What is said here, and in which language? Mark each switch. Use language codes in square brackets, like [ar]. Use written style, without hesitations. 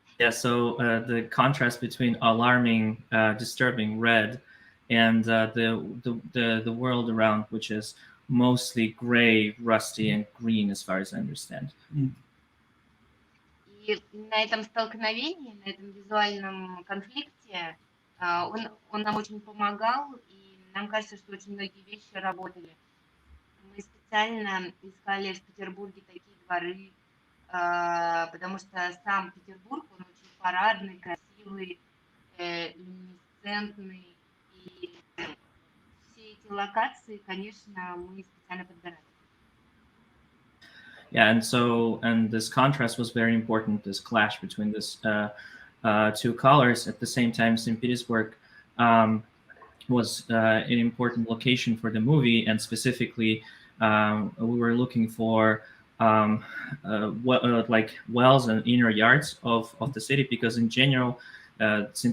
[en] Yeah, so the contrast between alarming, disturbing red and the world around, which is mostly gray, rusty, and green, as far as I understand. [ru] И на этом столкновении, на этом визуальном конфликте он нам очень помогал, и нам кажется, что очень многие вещи работали. Мы специально искали в Петербурге такие дворы, потому что сам Петербург, он очень парадный, красивый, люминесцентный, и все эти локации, конечно, мы специально подбирали. [en] Yeah, and this contrast was very important. This clash between this two colors. At the same time, St. Petersburg was an important location for the movie, and specifically, we were looking for like wells and inner yards of the city, because in general, St.